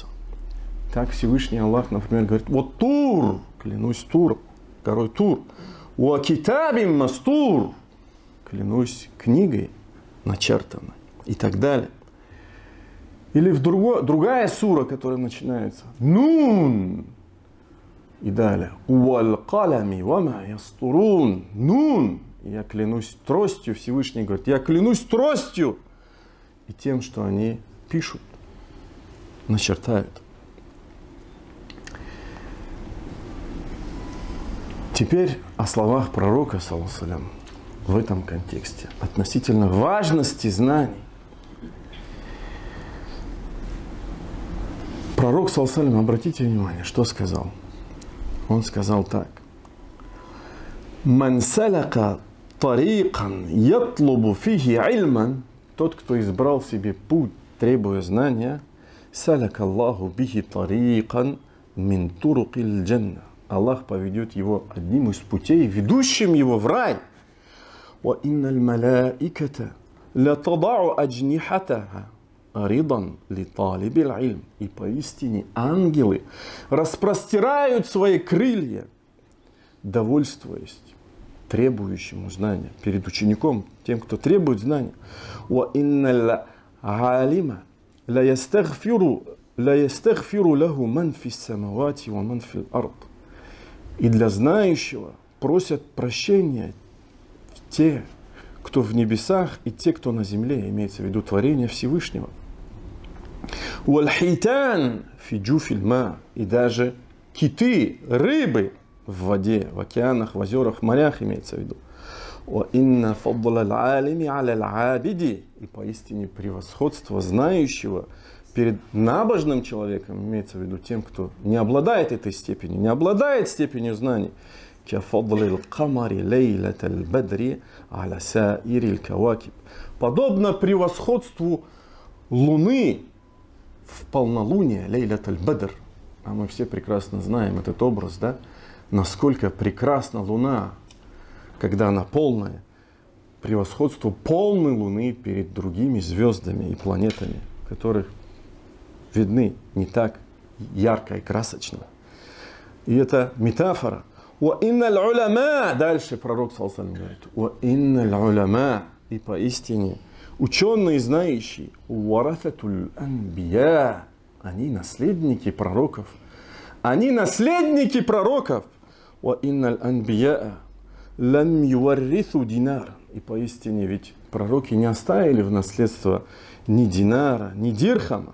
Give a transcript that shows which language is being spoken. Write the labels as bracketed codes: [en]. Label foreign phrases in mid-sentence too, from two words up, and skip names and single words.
[ru] Так Всевышний Аллах, например, говорит: вот Тур, клянусь Тур, горой Тур, [ar] وكتاب مسطور, [ru] клянусь книгой начертанной, и так далее. Или другая сура, которая начинается Нун. И далее. [ar] والقلم وما يسطرون. [ru] Нун. Я клянусь тростью. Всевышний говорит, я клянусь тростью. И тем, что они пишут, начертают. Теперь о словах пророка, [ar] صلى الله عليه وسلم, [ru] в этом контексте, относительно важности знаний. Пророк, [ar] صلى الله عليه وسلم, [ru] обратите внимание, что сказал. Он сказал так. [ar] «من سلك طريقا يطلب فيه علما». [ru] Тот, кто избрал себе путь, требуя знания, [ar] سلك الله به طريقا من طرق الجنة. [ru] Аллах поведет его одним из путей, ведущим его в рай. [ar] «وإن الملائكة لتضع أجنحتها رضا لطالب العلم». [ru] И поистине ангелы распростирают свои крылья, довольствуясь требующему знания, перед учеником, тем, кто требует знания. [ar] «وإن العالم ليستغفر له من في السماوات ومن في الأرض». [ru] И для знающего просят прощения те, кто в небесах, и те, кто на земле, имеется в виду творение Всевышнего. [ar] «والحيتان في جوف الماء». [ru] И даже киты, рыбы в воде, в океанах, в озерах, в морях, имеется в виду. [ar] «وإن فضل العالم على العابد». [ru] И поистине превосходство знающего перед набожным человеком, имеется в виду тем, кто не обладает этой степенью, не обладает степенью знаний. Подобно превосходству луны в полнолуние, [ar] ليلة البدر. [ru] А мы все прекрасно знаем этот образ, да? Насколько прекрасна луна, когда она полная. Превосходство полной луны перед другими звездами и планетами, которых видны не так ярко и красочно. И это метафора. Дальше пророк [ar] صلى الله عليه وسلم [ru] говорит, и поистине ученые, знающие, они наследники пророков. Они наследники пророков. И поистине ведь пророки не оставили в наследство ни динара, ни дирхама.